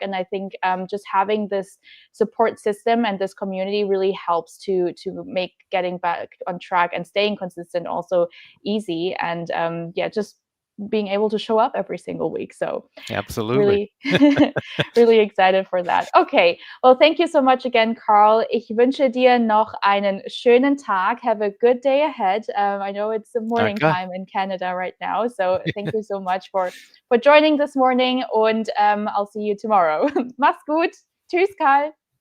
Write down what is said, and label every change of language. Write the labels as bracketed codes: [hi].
[en] And I think just having this support system and this community really helps to make getting back on track and staying consistent also easy. And yeah, just being able to show up every single week. So Absolutely. really, really excited for that. Okay, well, thank you so much again, Carl. [de] Ich wünsche dir noch einen schönen Tag. [en] Have a good day ahead. I know it's the morning Okay. time in Canada right now, so thank you so much for joining this morning, und I'll see you tomorrow. [de] Mach's gut. Tschüss, [en] Karl.